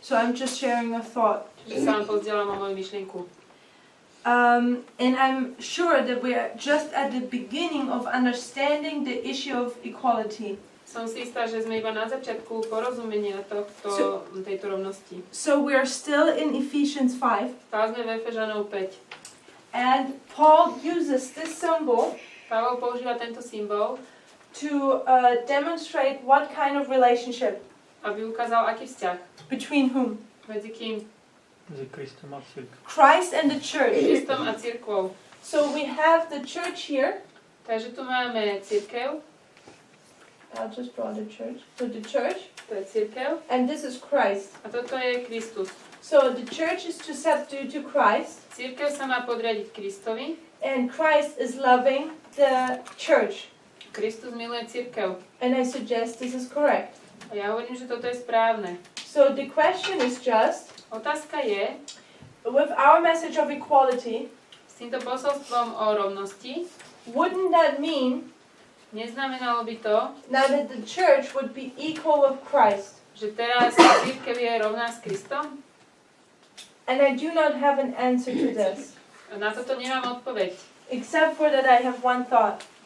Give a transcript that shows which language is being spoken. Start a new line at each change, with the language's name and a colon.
English: So I'm just sharing a thought.
Slovak: čiže sa vám pozdielam o moju myšlienku.
English: And I'm sure that we are just at the beginning of understanding the issue of equality.
Slovak: Som si istá, že sme iba na začiatku porozumenia tejto rovnosti.
English: So we are still in Ephesians 5.
Slovak: Stále sme v Efežanov 5.
English: And Paul uses this symbol
Slovak: Pavol používa tento symbol,
English: to demonstrate what kind of relationship.
Slovak: Aby ukázal, aký vzťah.
English: Between whom?
Slovak: Medzi kým? Medzi Kristom a cirkvou.
English: Christ and the church.
Slovak: Kristom a cirkvou.
English: So we have the church here.
Slovak: Takže tu máme cirkev.
English: I'll just draw the church. So the church.
Slovak: To je cirkev.
English: And this is Christ.
Slovak: A toto je Kristus.
English: So the church is to subdue to Christ.
Slovak: Cirkev sa má podriadiť Kristovi.
English: And Christ is loving the church.
Slovak: Kristus miluje cirkev.
English: And I suggest this is correct.
Slovak: A ja hovorím, že toto je správne.
English: So the question is just,
Slovak: Otázka je,
English: with our message of equality,
Slovak: s týmto posolstvom o rovnosti,
English: wouldn't that mean
Slovak: neznamenalo by to,
English: now that the church would be equal with Christ?
Slovak: že teraz cirkev je rovná s Kristom?
English: And I do not have an answer to this,
Slovak: Na toto nemám odpoveď.
English: except for that I have one thought.